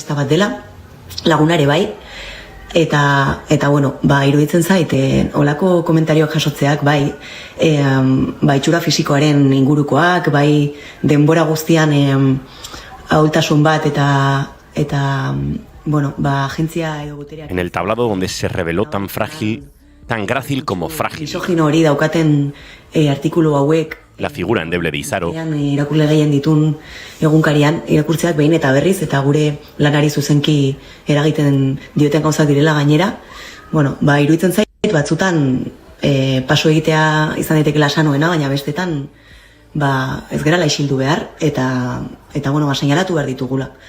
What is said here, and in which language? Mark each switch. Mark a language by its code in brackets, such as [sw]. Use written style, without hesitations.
[eu] Bat dela, lagunare bai, eta iruditzen zait, olako komentarioak jasotzeak, bai, itxura fisikoaren ingurukoak, bai, denbora guztian ahultasun bat, eta agentzia edo guteriak. [es] En el tablado donde se reveló tan grácil como frágil. [eu] Misogino hori daukaten artikulu hauek, [es] la figura endeble de Izaro. [eu] Irakurle gehien ditun egunkarian, irakurtzeak behin eta berriz, eta gure lanari zuzenki eragiten dioten gauzak direla gainera. Iruditzen zait, batzutan paso egitea izan daitekela sanoena, baina bestetan ez gerala isildu behar, eta seinalatu behar ditugula.